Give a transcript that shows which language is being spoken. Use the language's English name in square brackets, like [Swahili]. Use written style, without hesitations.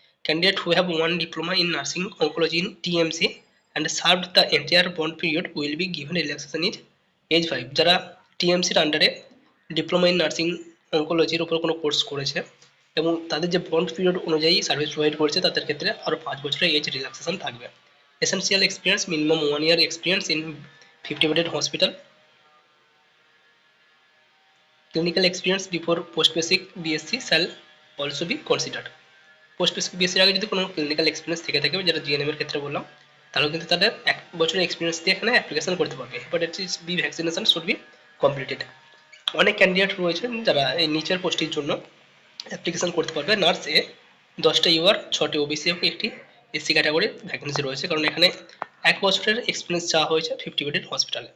[English] Candidate who have one diploma in nursing oncology in TMC and served the entire bond period will be given relaxation is age 5। [Bangla] যারা টিএমসির আন্ডারে diploma in nursing অঙ্কোলজির উপর কোনো course করেছে এবং তাদের যে বন্ড পিরিয়ড অনুযায়ী সার্ভিস প্রোভাইড করেছে তাদের ক্ষেত্রে আরও 5 বছরের এজ রিল্যাক্সেশন থাকবে। [English] Essential experience, minimum 1 year experience in 50-bedded hospital. Clinical experience before post-basic BSc shall also be considered. [Bangla] Post-basic বিএসসির আগে যদি কোনো ক্লিনিক্যাল এক্সপিরিয়েন্স থেকে থাকে, যেটা জিএনএম এর ক্ষেত্রে বললাম, তাহলে কিন্তু তাদের 1 বছরের এক্সপিরিয়েন্স দিয়ে এখানে অ্যাপ্লিকেশন করতে পারবে। [English] Hepatitis B vaccination should be completed. [Bangla] অনেক ক্যান্ডিডেট রয়েছেন যারা এই নিচের পোস্টের জন্য অ্যাপ্লিকেশন করতে পারবে। নার্স এ 10টা ইউআর, 6টি ওবিসি এবং 1টি এসসি ক্যাটাগরির ভ্যাকেন্সি রয়েছে, কারণ এখানে 1 বছরের এক্সপিরিয়েন্স চাওয়া হয়েছে 50 বেডেড হসপিটালে।